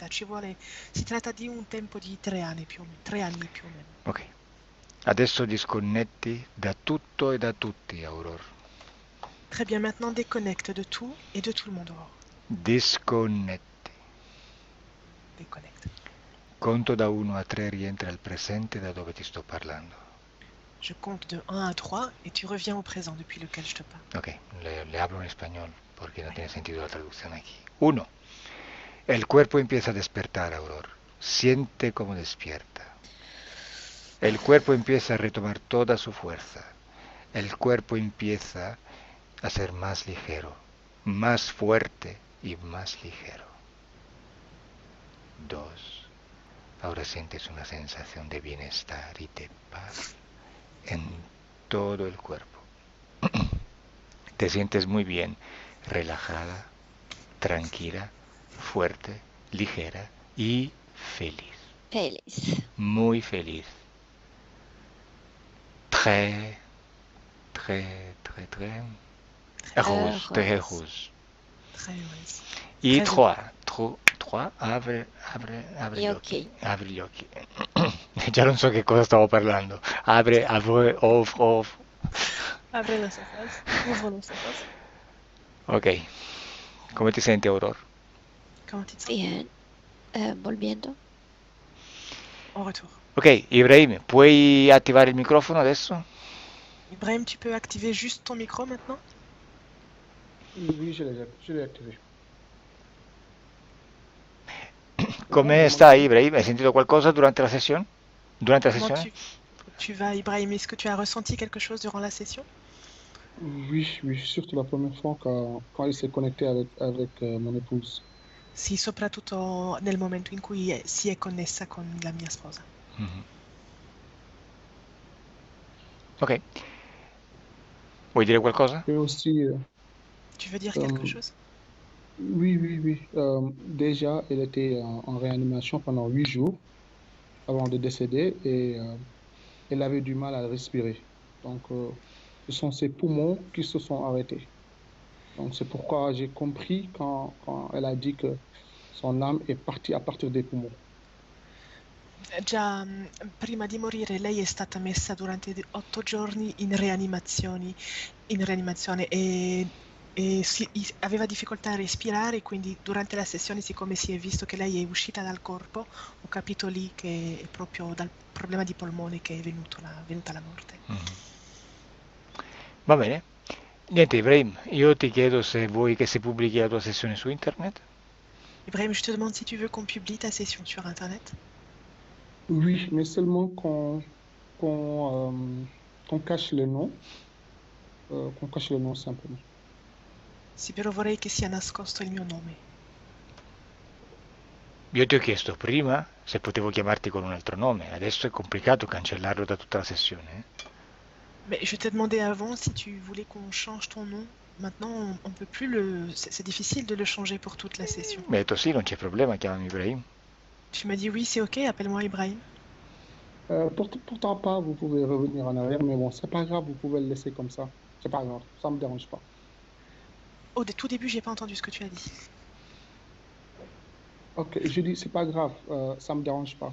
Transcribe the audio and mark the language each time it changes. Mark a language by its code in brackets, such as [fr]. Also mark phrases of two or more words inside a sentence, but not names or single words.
[it] Si tratta di un tempo di 3 anni più o meno. Ok. Adesso disconnetti da tutto e da tutti, Aurora. [fr] Très bien, maintenant déconnecte de tout et de tout le monde. Aurore. [it] Disconnetti. [fr] Déconnecte. [it] Conto da 1 a 3, rientra al presente da dove ti sto parlando. [fr] Je compte de 1 à 3 et tu reviens au présent depuis lequel je te parle. [es] Ok, le hablo en español porque no tiene sentido la traducción aquí. 1. El cuerpo empieza a despertar, Aurora. Siente como despierta. El cuerpo empieza a retomar toda su fuerza. El cuerpo empieza a ser más ligero, más fuerte y más ligero. 2. Ahora sientes una sensación de bienestar y de paz en todo el cuerpo. Te sientes muy bien, relajada, tranquila, fuerte, ligera y feliz. Feliz. Muy feliz. [fr] Très, très, très, très heureuse. Très heureuse. Très heureuse. [es] Y [fr] Très [es] 3, abre [it] Gli gli occhi. occhi. Apri gli occhi. Già non so che cosa stavo parlando. Apre, off. [es] Abre los ojos. Ouvre los ojos. [it] Ok. Come ti senti, Aurora? [fr] Comment tu te sens? [es] Bien. Volviendo. [fr] En retour. [it] Ok, Ibrahim, puoi attivare il microfono adesso? [fr] Ibrahim, tu peux activer juste ton micro maintenant? Oui, je l'ai activé. [it] Come stai, Ibrahim? Hai sentito qualcosa durante la sessione? Durante la [fr] Comment [it] sessione? [fr] tu vas, Ibrahim? Est-ce que tu as ressenti quelque chose durant la session? Oui, oui, surtout la première fois quand il s'est connecté avec mon épouse. [it] Sì, soprattutto nel momento in cui si è connessa con la mia sposa. Mhm. Ok. Vuoi dire qualcosa? [fr] Et aussi, Tu veux dire quelque euh, chose? oui, oui, oui. Déjà, elle était en réanimation pendant 8 jours avant de décéder et elle avait du mal à respirer. Donc, ce sont ses poumons qui se sont arrêtés. Donc, c'est pourquoi j'ai compris quand elle a dit que son âme est partie à partir des poumons. [it] Già prima di morire lei è stata messa durante 8 giorni in rianimazione e aveva difficoltà a respirare, quindi durante la sessione, siccome si è visto che lei è uscita dal corpo, ho capito lì che è proprio dal problema di polmone che è venuta la morte. Mhm. Va bene. Niente, Ibrahim, io ti chiedo se vuoi che si pubblichi la tua sessione su internet. [fr] Ibrahim, je te demande si tu veux qu'on publie ta session sur Internet. Oui, mais seulement qu'on qu'on cache le nom, qu'on cache le nom simplement. [it] Sì, però vorrei che sia nascosto il mio nome. Io ti ho chiesto prima se potevo chiamarti con un altro nome, adesso è complicato cancellarlo da tutta la sessione. [fr] Mais je t'ai demandé avant si tu voulais qu'on change ton nom. Maintenant, on peut plus c'est difficile de le changer pour toute la session. [it] Mi ha detto sì, non c'è problema, chiamami Ibrahim. [fr] Tu m'as dit oui, c'est ok, appelle-moi Ibrahim. Pourtant pas, vous pouvez revenir en arrière, mais bon, c'est pas grave, vous pouvez le laisser comme ça. C'est pas grave, ça me dérange pas. Au tout début, j'ai pas entendu ce que tu as dit. Ok, je dis c'est pas grave, ça me dérange pas.